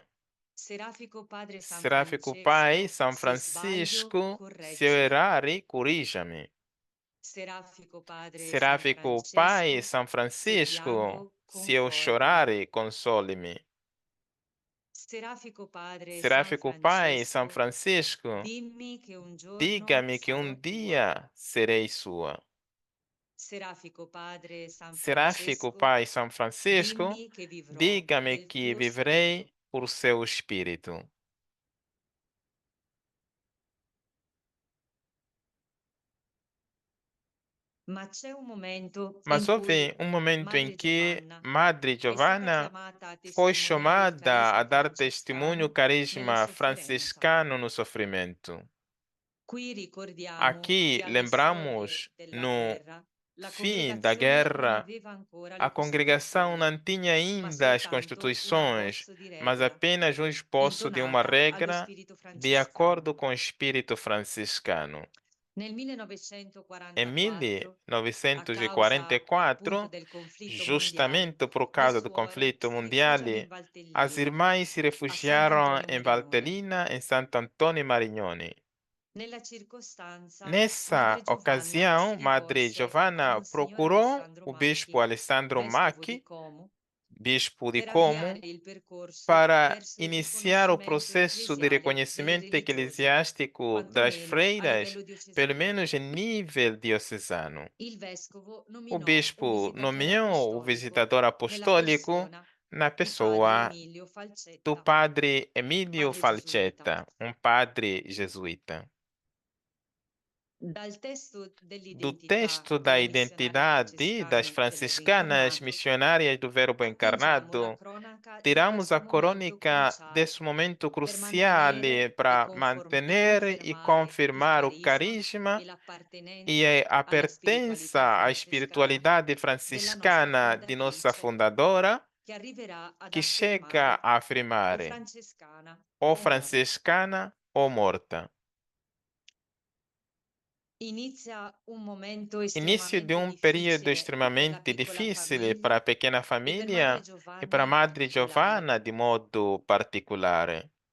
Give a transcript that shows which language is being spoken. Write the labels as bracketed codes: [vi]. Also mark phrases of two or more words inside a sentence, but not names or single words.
[it] Serafico Padre San [pt] Seráfico [it] Francesco, [pt] Pai, São [it] se sbaglio, [pt] Francisco, se eu [it] correggimi. [pt] errar, corrija-me. [it] Serafico Padre San [pt] Seráfico Pai, [it] Francesco, [pt] São [it] se [pt] Francisco, [it] piango, [pt] se eu [it] confortami. [pt] chorar, console-me. [it] Serafico Padre San [pt] Seráfico Pai, São [it] Francesco, [pt] Francisco, [it] dimmi che un giorno [pt] diga-me que [it] sarò [pt] um [it] tua. [pt] dia serei sua. [it] Serafico Padre San [pt] Seráfico [it] Francesco, [pt] Pai, São Francisco, [it] dimmi che vivrò [pt] diga-me [it] del [pt] que [it] tuo [pt] viverei [it] spirito. [pt] por seu espírito. [it] Ma c'è un momento [pt] Mas [it] in cui [pt] houve um momento em [it] Madre [pt] que [it] Giovanna [pt] Madre [it] è stata [pt] Giovanna [it] chiamata a [pt] foi [it] testimoniare il [pt] chamada a [it] carisma [pt] dar testemunho [it] francescano [pt] do [it] nella [pt] carisma [it] sofferenza. [pt] franciscano no sofrimento. [it] Qui ricordiamo [pt] Aqui [it] che alle [pt] lembramos, [it] soglie della [pt] no [it] guerra la [pt] fim da [it] congregazione non [pt] guerra, [it] aveva ancora [pt] a [it] le [pt] congregação [it] Costituzioni, [pt] não tinha [it] ma [pt] ainda as [it] soltanto un [pt] constituições, [it] abbozzo di [pt] mas [it] regola [pt] apenas um esboço de uma [it] intonata allo [pt] regra [it] spirito [pt] de [it] francescano. [pt] acordo com o espírito franciscano. [it] Nel [pt] Em [it] 1944, a causa appunto [pt] 1944, [it] del conflitto mondiale, [pt] justamente por [it] le [pt] causa do [it] suore [pt] conflito [it] si [pt] mundial, [it] rifugiano in [pt] as [it] Valtellina, [pt] irmãs se [it] a [pt] refugiaram [it] Sant'Antonio [pt] em [it] Marignone. [pt] Valtellina, em Santo Antônio e Marignoni. [it] Nella circostanza, [pt] Nessa [it] Madre Giovanna [pt] ocasião, [it] si [pt] Madre [it] rivolse a [pt] Giovanna [it] Monsignor [pt] procurou [it] Alessandro [pt] o [it] Macchi, [pt] bispo Alessandro [it] vescovo di [pt] Macchi, [it] Como, [pt] bispo de [it] per [pt] Como, [it] avviare il percorso [pt] para [it] verso il [pt] iniciar o [it] riconoscimento [pt] processo de [it] ecclesiale delle [pt] reconhecimento [it] religiose, [pt] eclesiástico das [it] quantomeno a [pt] freiras, [it] livello [pt] pelo [it] diocesano. [pt] menos em nível diocesano. [it] Il vescovo [pt] O [it] nominò un [pt] bispo [it] visitatore [pt] nomeou o [it] apostolico [pt] visitador [it] nella [pt] apostólico [it] persona [pt] na [it] di padre [pt] pessoa [it] Emilio [pt] do [it] Falcetta, [pt] padre Emílio [it] padre gesuita. [pt] Falcetta, um padre jesuíta. [it] Dal testo [pt] Do [it] dell'identità [pt] texto da [it] delle missionarie [pt] identidade das [it] francescane [pt] franciscanas [it] del Verbo Incarnato, [pt] missionárias do Verbo [it] attingiamo la [pt] encarnado, [it] cronaca di [pt] tiramos a [it] questo momento [pt] crônica [it] cruciale [pt] desse momento [it] per [pt] crucial [it] mantenere e [pt] para manter e confirmar o [it] il carisma carisma e l'appartenenza [pt] e a [it] alla spiritualità [pt] pertença à [it] francescana [pt] espiritualidade [it] della nostra [pt] franciscana de nossa [it] fondatrice, [pt] fundadora, [it] che arriverà ad [pt] que chega [it] affermare [pt] a o afirmar [it] francescana [pt] ou [it] o morta. [pt] franciscana ou morta. Início de um período extremamente difícil para a pequena família e para a Madre Giovanna de modo particular.